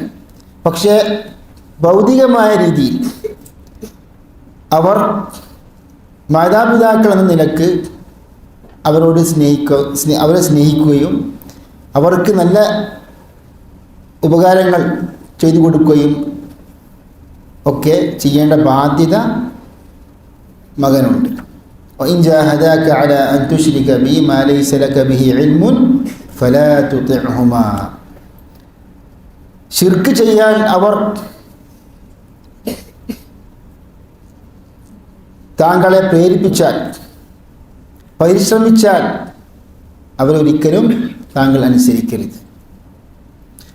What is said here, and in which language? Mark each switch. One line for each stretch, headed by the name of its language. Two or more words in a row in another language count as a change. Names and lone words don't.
Malayalam: പക്ഷേ ഭൗതികമായ രീതിയിൽ അവർ മാതാപിതാക്കൾ എന്ന നിലക്ക് അവരെ സ്നേഹിക്കുകയും അവർക്ക് നല്ല ഉപകാരങ്ങൾ ചെയ്തു കൊടുക്കുകയും ഒക്കെ ചെയ്യേണ്ട ബാധ്യത മകനുണ്ട്.
Arabic: وإن جاهداك على أن تشرك بي ما ليس لك به علم فلا تطعهما.
Malayalam: ശിർക്ക് ചെയ്യാൻ അവർ താങ്കളെ പ്രേരിപ്പിച്ചാൽ, പരിശ്രമിച്ചാൽ അവരൊരിക്കലും താങ്കൾ അനുസരിക്കരുത്.